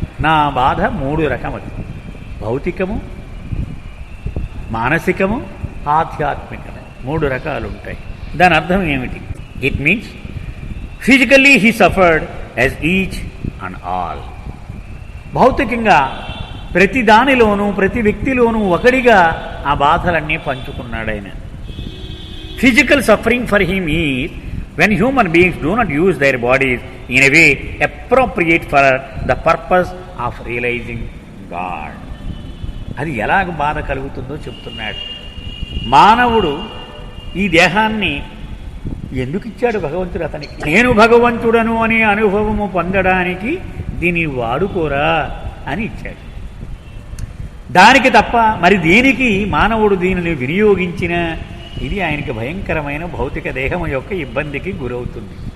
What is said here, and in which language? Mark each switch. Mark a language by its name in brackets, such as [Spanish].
[Telugu] నా బాధ 3 రకములు: భౌతికము, మానసికము, ఆధ్యాత్మికము. 3 రకాలు ఉంటాయి. దాని అర్థం ఏమిటి? [English] It means physically he suffered as each and all. [Telugu] భౌతికంగా ప్రతి దానిలోనూ ప్రతి వ్యక్తిలోనూ ఒకడిగా ఆ బాధలన్నీ పంచుకున్నాడు ఆయన. [English] Physical suffering for him is when human beings do not use their bodies in a way appropriate for the purpose of realizing God. [Telugu] అది ఎలాగ బాధ కలుగుతుందో చెప్తున్నాడు. మానవుడు ఈ దేహాన్ని ఎందుకు ఇచ్చాడు భగవంతుడు అతనికి? నేను భగవంతుడను అనే అనుభవము పొందడానికి దీన్ని వాడుకోరా అని ఇచ్చాడు. దానికి తప్ప మరి దేనికి మానవుడు దీనిని వినియోగించిన ఇది ఆయనకి భయంకరమైన భౌతిక దేహం యొక్క ఇబ్బందికి గురవుతుంది.